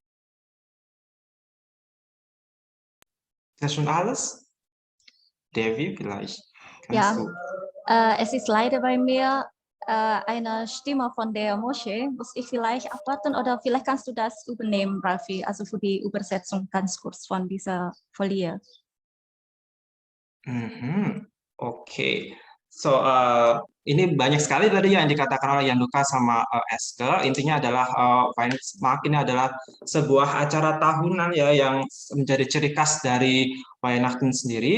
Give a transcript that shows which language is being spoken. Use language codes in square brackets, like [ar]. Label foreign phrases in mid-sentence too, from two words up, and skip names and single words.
[de] Ist das schon alles? Devi, vielleicht Ja. kannst du. Es ist leider bei mir eine Stimme von der Moschee. Muss ich vielleicht abwarten oder vielleicht kannst du das übernehmen, Raffi, also für die Übersetzung ganz kurz von dieser Folie. [id] Oke. So, ini banyak sekali tadi yang dikatakan oleh Yanluka sama Eske. Intinya adalah Weihnachtsmarkt ini adalah sebuah acara tahunan ya yang menjadi ciri khas dari Weihnachten sendiri.